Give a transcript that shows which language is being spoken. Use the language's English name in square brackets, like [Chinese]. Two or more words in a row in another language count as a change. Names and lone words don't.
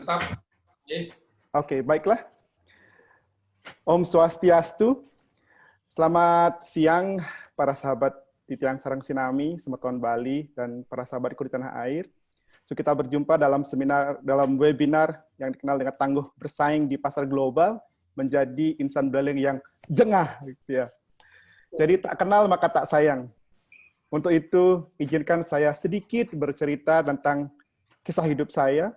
[Indonesian] Mantap. Oke, baiklah. [Balinese] Om Swastiastu. [Indonesian] Selamat siang para sahabat [Balinese] Titiang Sarang Sinami, [Indonesian] Semeton Bali, dan para sahabatku di tanah air. So, kita berjumpa dalam webinar yang dikenal dengan tangguh bersaing di pasar global, menjadi insan beling yang jengah. Gitu ya. Jadi tak kenal maka tak sayang. Untuk itu, izinkan saya sedikit bercerita tentang kisah hidup saya.